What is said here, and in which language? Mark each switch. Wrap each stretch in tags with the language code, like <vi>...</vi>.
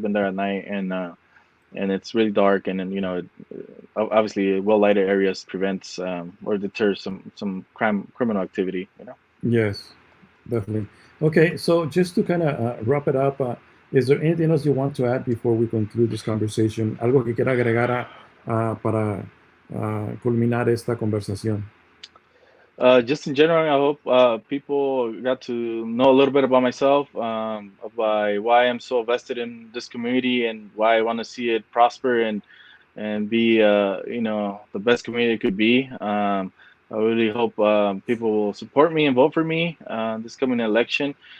<en>I've been there at night, and it's really dark, and then obviously well lighted areas prevents or deters some criminal activity. Yes, definitely. Okay, so just to kind of wrap it up, is there anything else you want to add before we conclude this conversation?</en> <es>Algo que quiera agregar para culminar esta conversación.</es> <en>Just in general, I hope people got to know a little bit about myself, by why I'm so vested in this community and why I want to see it prosper and be the best community it could be. I really hope people will support me and vote for me this coming election.</en>